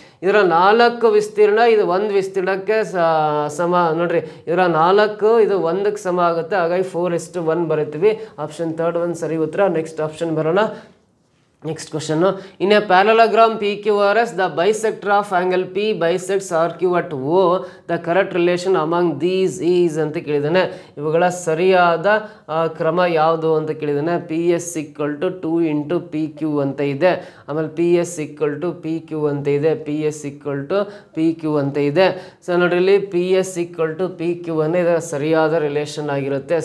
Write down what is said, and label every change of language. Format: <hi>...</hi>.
<kn>ಇದರ 4 ವಿಸ್ತೀರ್ಣ ಇದು 1 ವಿಸ್ತೀರ್ಣಕ್ಕೆ ಸಮ ನೋಡ್ರಿ, ಇದರ 4 ಇದು 1ಕ್ಕೆ ಸಮ ಆಗುತ್ತೆ. ಹಾಗಾಗಿ 4:1 ಬರೀತೀವಿ. ಆಪ್ಷನ್ 3 ಸರಿ ಉತ್ತರ. ನೆಕ್ಸ್ಟ್ ಆಪ್ಷನ್ ಬರೋಣ.</kn> <en>next question, in a parallelogram PQRS the bisector of angle P bisects RQ at O, the correct relation among these is</en> <kn>ಅಂತ ಕೇಳಿದಾನೆ. ಇವುಗಳ ಸರಿಯಾದ ಕ್ರಮ ಯಾವುದು ಅಂತ ಕೇಳಿದಾನೆ. PS = 2 × PQ ಅಂತ ಇದೆ, ಆಮೇಲೆ PS = PQ ಅಂತ ಇದೆ, PS = PQ ಅಂತ ಇದೆ. ಸೊ ನೋಡ್ರಿ, ಇಲ್ಲಿ PS = PQ ಅನ್ನೋ ಇದರ ಸರಿಯಾದ ರಿಲೇಷನ್ ಆಗಿರುತ್ತೆ.</kn>